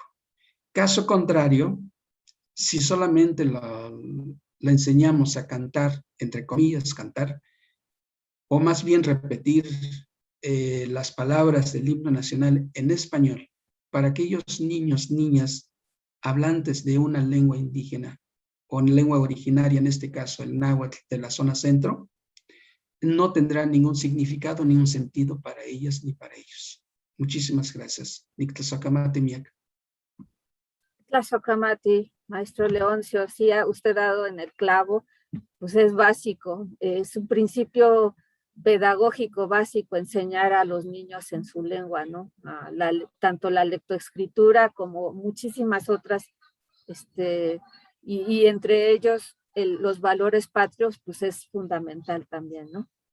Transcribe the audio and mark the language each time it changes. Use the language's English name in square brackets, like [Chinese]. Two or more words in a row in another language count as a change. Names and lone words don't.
[Spanish] Caso contrario, si solamente la enseñamos a cantar, entre comillas, cantar, o más bien repetir las palabras del himno nacional en español, para aquellos niños, niñas, hablantes de una lengua indígena, o en lengua originaria, en este caso el náhuatl de la zona centro, no tendrá ningún significado, ningún sentido para ellas ni para ellos. Muchísimas gracias. [Central Nahuatl] Nictlasokamati miak. Nictlasokamati, maestro Leoncio, [Spanish] sí ha usted dado en el clavo, pues es básico, es un principio pedagógico básico enseñar a los niños en su lengua, ¿no? Tanto la lectoescritura como muchísimas otras, y entre ellos los valores patrios, pues es fundamental también, ¿no?